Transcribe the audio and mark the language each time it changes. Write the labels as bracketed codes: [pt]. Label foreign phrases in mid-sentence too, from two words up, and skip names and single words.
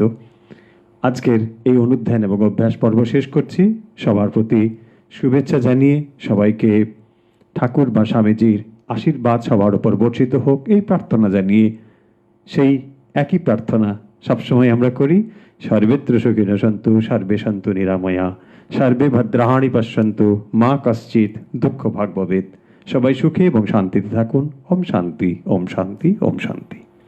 [bn] আজকের এই অনুধ্যান এবং অভ্যাস পর্ব শেষ করছি। সবার প্রতি শুভেচ্ছা জানিয়ে সবাইকে ঠাকুর বা স্বামীজির আশীর্বাদ সবার উপর বর্ষিত হোক এই প্রার্থনা জানিয়ে, সেই একই প্রার্থনা সবসময় আমরা করি। [sa] সর্বেত্র সুখিনো সন্তু, সর্বে সন্তু নিরাময়া, সর্বে ভদ্রাণি পশ্যন্তু, মা কশ্চিৎ দুঃখ ভাগ ভবেৎ। [bn] সবাই সুখে এবং শান্তিতে থাকুন। [sa] ওম শান্তি, ওম শান্তি, ওম শান্তি।